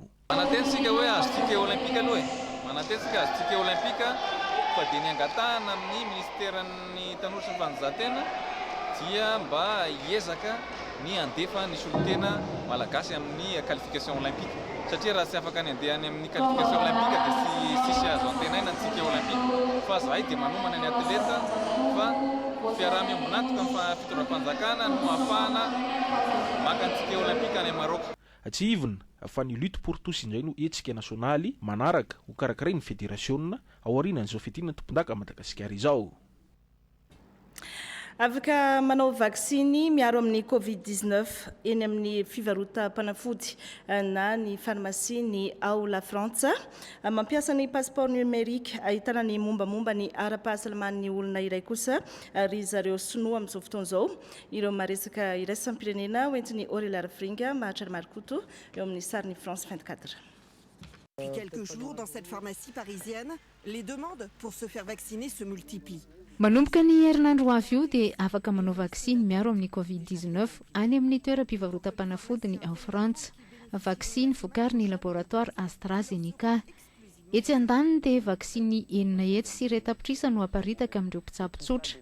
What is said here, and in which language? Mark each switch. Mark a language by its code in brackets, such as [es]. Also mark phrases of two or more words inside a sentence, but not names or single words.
[mg] Manatensika hoe azo [fr] ticket olympique [mg] aloha manatensika azo [fr] ticket olympique [mg] fa dia ny angatahana amin'ny ministeran'ny tanora sy ny fananjahan-tena dia mba hiezaka ny andefa ny solotena malagasy amin'ny [fr] qualification olympique [mg] satria raha tsy afaka ny andehany amin'ny [fr] qualification olympique [mg] dia sisy azo antenaina ny [fr] ticket olympique [mg] fa zahay dia manomana ny atleta fa fiaraha-miambonatoka amin'ny fitondram-panjakana no ahafahana maka ny ticket olympique any Maroka. Tsy ivona fa ny [fr] lutte pour tous [mg] indray no hetsika nasionaly manaraka ho karakaray ny fédération aorianan'izao fiadina tompon-daka Madagasikara izao. Afaka manao vaksiny miaro amin'ny Covid-19 eny amin'ny fivarotam-panafody na ny pharmacie ny ao La France mampiasa ny [fr] passeport numérique [mg] ahitana ny mombamomba ny ara-pahasalaman'ny olona iray kosa ry zareo sinoa amin'izao fotoana izao ireo maresaka iraisam-pirenena hoentiny Aurélie Arafringa Mahatrary Marikoto eo amin'ny sariny France 24. [fr] Depuis quelques jours, dans cette pharmacie parisienne, les demandes pour se faire vacciner se multiplient. [mg] Manomboka ny herinandro avy io dia afaka manao vaksiny miaro amin'ny Covid-19 any amin'ny toeram-pivarotam-panafody ny ao Frantsa. Vaksiny vokariny laboratoire AstraZeneca. Etsy andaniny dia vaksiny enina hetsy sy iray tapitrisa no aparitaka amin'ireo mpitsabo tsotra.